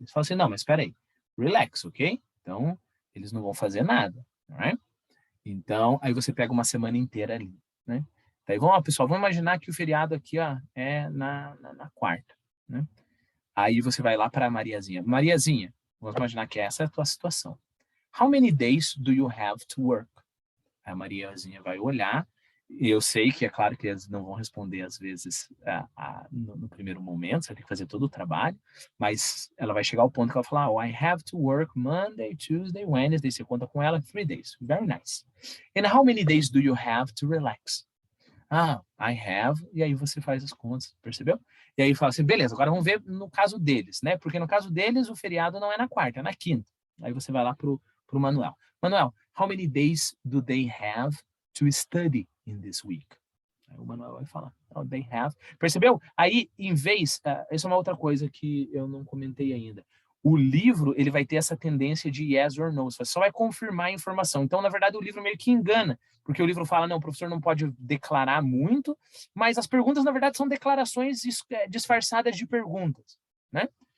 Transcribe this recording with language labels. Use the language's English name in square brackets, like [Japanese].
[Portuguese] Você fala assim, não, mas espera aí, relax, ok? Então, eles não vão fazer nada, right? Então, aí você pega uma semana inteira ali, né? Daí, vamos lá, pessoal, vamos imaginar que o feriado aqui, ó, é na quarta, né? Aí você vai lá para a Mariazinha. Mariazinha, vamos imaginar que essa é a tua situação. [English] How many days do you have to work? [Portuguese] A Mariazinha vai olhar, e eu sei que é claro que eles não vão responder às vezes no primeiro momento, você vai ter que fazer todo o trabalho, mas ela vai chegar ao ponto que ela vai falar, [English] oh, I have to work Monday, Tuesday, Wednesday, [Portuguese] você conta com ela 3 days. [English] Very nice. And how many days do you have to relax? [Portuguese] I have, e aí você faz as contas, percebeu? E aí fala assim, beleza, agora vamos ver no caso deles, né? Porque no caso deles o feriado não é na quarta, é na quinta. Aí você vai lá pro Manuel. [English] Manuel, how many days do they have to study in this week? [Portuguese] Aí o Manuel vai falar, [English] oh, they have. [Portuguese] Percebeu? Aí, em vez, essa é uma outra coisa que eu não comentei ainda. O livro, ele vai ter essa tendência de yes or no, você só vai confirmar a informação. Então, na verdade, o livro meio que engana, porque o livro fala, não, o professor não pode declarar muito, mas as perguntas, na verdade, são declarações disfarçadas de perguntas, né?